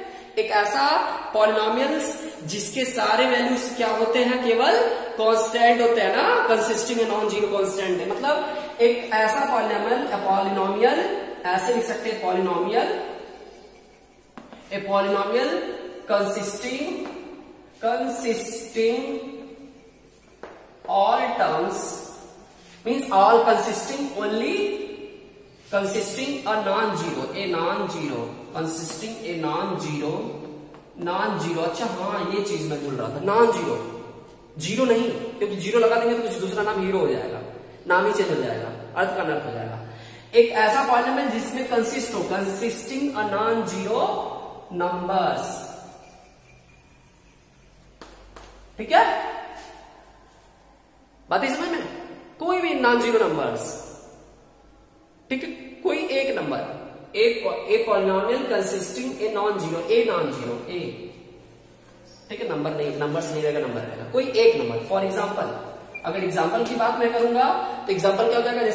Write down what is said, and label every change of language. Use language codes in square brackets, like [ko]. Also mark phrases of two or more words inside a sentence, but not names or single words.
[hi] एक ऐसा पॉलिनोमियल्स जिसके सारे वैल्यूज क्या होते हैं? केवल कांस्टेंट होते हैं ना, [en] consisting non zero constant [hi] है। मतलब एक ऐसा पॉलिनोमियल ऐसे लिख सकते हैं, पॉलिनोमियल, [en] a polynomial consisting all terms means all consisting only consisting a non-zero, a non-zero, consisting a non-zero, non-zero। [hi] अच्छा हाँ, ये चीज मैं बोल रहा था, non-zero, जीरो नहीं, क्योंकि जीरो लगा देंगे तो कुछ दूसरा नाम हीरो हो जाएगा, नाम ही चेंज हो जाएगा, अर्थ का अनर्थ हो जाएगा। एक ऐसा पॉलिनोमियल जिसमें कंसिस्ट हो, [en] consisting a non-zero numbers, [hi] ठीक है। बात ही समझ में? कोई भी [en] non-zero numbers, [hi] ठीक है, कोई एक नंबर, एक [en] polynomial consisting a non zero, [hi] ए, ठीक है। नंबर नहीं, नंबर्स नहीं रहेगा, नंबर रहेगा, कोई एक नंबर। [en] for example, [hi] अगर एग्जांपल की बात मैं करूंगा तो एग्जांपल क्या हो जाएगा?